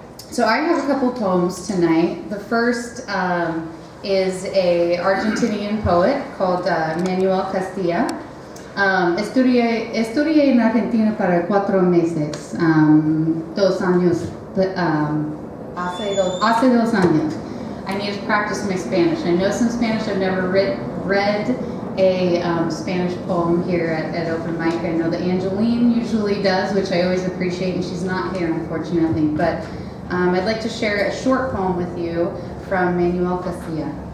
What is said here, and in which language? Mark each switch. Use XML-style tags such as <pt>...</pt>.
<en>So I have a couple poems tonight. The first is a Argentinian poet called Manuel Castilla.</en> <es>Estudié en Argentina para 4 meses, 2 años, hace 2 años.</es> <en>I need to practice my Spanish. I know some Spanish. I've never read a Spanish poem here at Open Mic. I know that Angeline usually does, which I always appreciate, and she's not here, unfortunately. But I'd like to share a short poem with you from Manuel Castilla.</en>